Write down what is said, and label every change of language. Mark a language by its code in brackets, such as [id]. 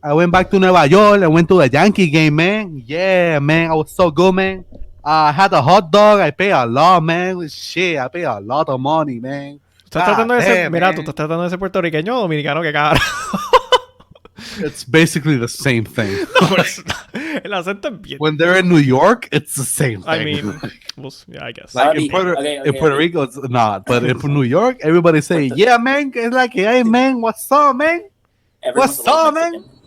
[en] I went back to Nueva York. I went to the Yankee game, man. Yeah, man. I was so good, man. I had a hot dog. I paid a lot, man. Shit, I paid a lot of money, man. [es] Tú estás tratando de ser, mira, [en] man. [es] tú estás tratando de ser puertorriqueño o dominicano, que carajo. [en] It's basically the same thing. [es] No, el acento es bien. [en] When they're in New York, it's the same thing. I mean, well, yeah, I guess. Like in Puerto Rico, it's not. But in New York, everybody say, "Yeah, man, it's like, hey, man, what's up, man? Everyone's What's up, man?"